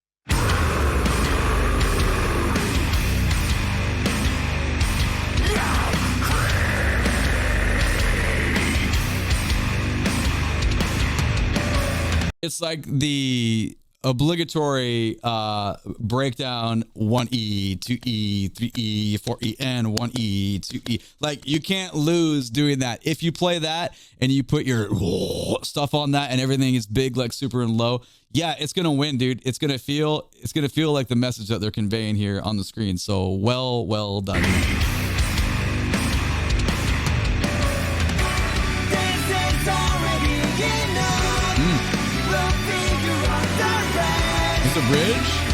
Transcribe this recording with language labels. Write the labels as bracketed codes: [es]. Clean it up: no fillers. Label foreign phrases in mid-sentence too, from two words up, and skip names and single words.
[en] It's like the obligatory breakdown: 1E, 2E, 3E, 4E, and 1E, 2E. Like, you can't lose doing that. If you play that and you put your stuff on that and everything is big, like super and low, yeah, it's gonna win, dude. It's gonna feel like the message that they're conveying here on the screen. So well done. It's a bridge.